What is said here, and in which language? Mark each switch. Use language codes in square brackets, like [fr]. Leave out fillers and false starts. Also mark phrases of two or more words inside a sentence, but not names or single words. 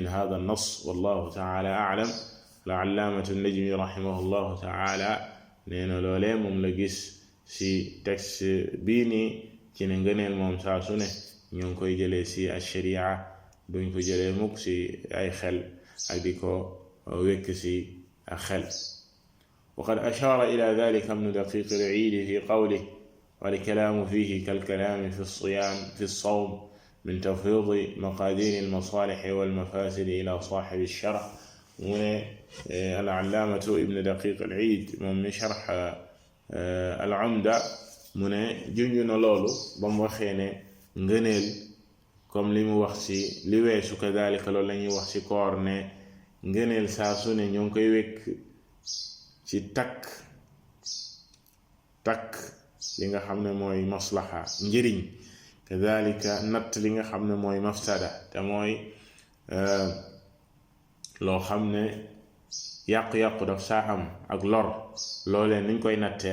[ar] هذا النص والله تعالى أعلم العلامة النجمي رحمه الله تعالى [wo] nee na loolee moom la gis si texte bii nii ci ne ngëneel moom saa su ne ñu ngi koy jëlee si ash-sharia duñ ko jëlee mukk si ay xel ak di ko wekk si ak xel [ar] وقد أشار إلى ذلك ابن دقيق العيد في قوله والكلام فيه كالكلام في الصوم من تفويض مقادير المصالح والمفاسد إلى صاحب الشرع العلامة ابن دقيق العيد من شرح العمدة [wo] mu ne junju na loolu ba mu waxee ne ngëneel comme li mu wax ci li weesu kadalika loolu la ñuy wax ci koor ne ngëneel saa su ne ñoo ngi koy wekk ci takk li nga xam ne mooy maslaha njëriñ kadalika natt li nga xam ne mooy mafsada te mooy loo xam ne yàqu-yàqu daf saa am ak lor loolee nuñ koy nattee